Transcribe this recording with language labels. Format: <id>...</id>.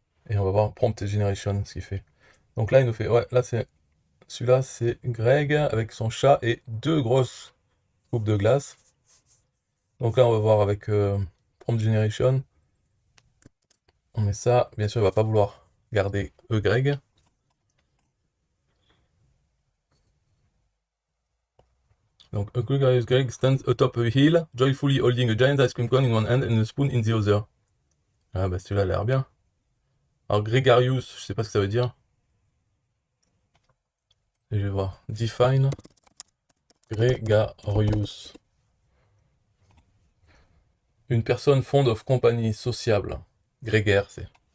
<fr>Et on va voir Prompt Generation ce qu'il fait. Donc là il nous fait, ouais, là c'est celui-là c'est Greg avec son chat et deux grosses coupes de glace. Donc là on va voir avec Prompt Generation. On met ça, bien sûr il va pas vouloir garder Greg.</fr> <en>Donc a gregarious Greg stands atop a hill, joyfully holding a giant ice cream cone in one hand and a spoon in the other.</en> <fr>Ah bah celui-là a l'air bien. Alors gregarious, je sais pas ce que ça veut dire. Et je vais voir.</fr> <en>Define gregarious.</en> <fr>Une personne</fr> <en>fond of company, sociable.</en> <fr>Grégaire, c'est.</fr>